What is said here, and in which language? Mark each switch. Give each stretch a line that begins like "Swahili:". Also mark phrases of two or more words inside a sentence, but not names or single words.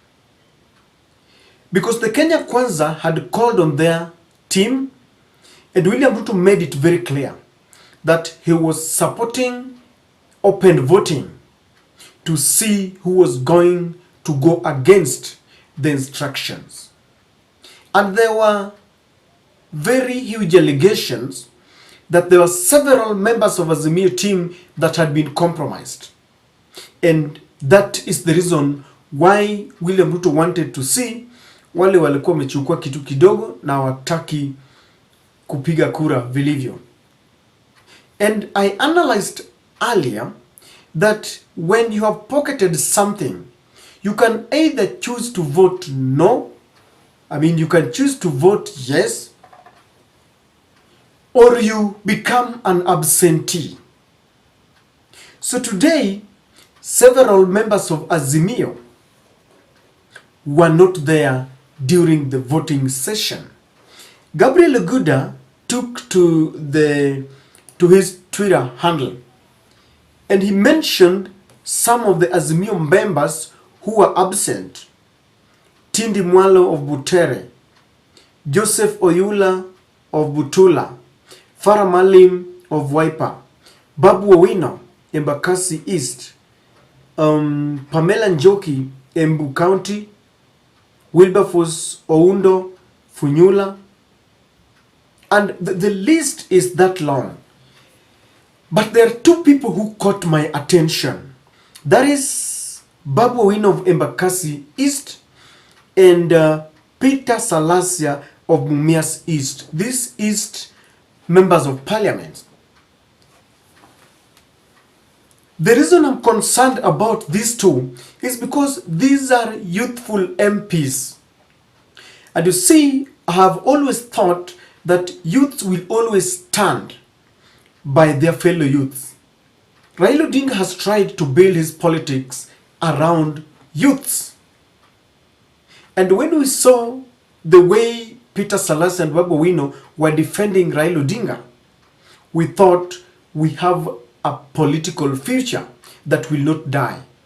English: Because the Kenya Kwanza had called on their team, and William Ruto made it very clear that he was supporting open voting to see who was going to go against the instructions. And there were very huge allegations that there were several members of Azimio team that had been compromised. And that is the reason why William Ruto wanted to see
Swahili: wale walikuwa wamechukua kitu kidogo na wataki kupiga kura vilivyo.
English: And I analyzed earlier that when you have pocketed something, you can either choose to vote no, you can choose to vote yes, or you become an absentee. So today, several members of Azimio were not there during the voting session. Gabriel Guda took to his Twitter handle and he mentioned some of the Azimio members who were absent. Tindi Mwalo of Butere, Joseph Oyula of Butula, Farah Malim of Wiper, Babu Owino, Embakasi East, Pamela Njoki, Embu County, Wilberforce Oundo, Funyula, and the list is that long. But there are two people who caught my attention. That is Babu Owino of Embakasi East and Peter Salasia of Mumias East. These East members of parliament. The reason I'm concerned about these two is because these are youthful MPs. And you see, I have always thought that youths will always stand by their fellow youths. Raila Odinga has tried to build his politics around youths. And when we saw the way Peter Salas and Babu Owino were defending Raila Odinga, we thought we have a political future that will not die.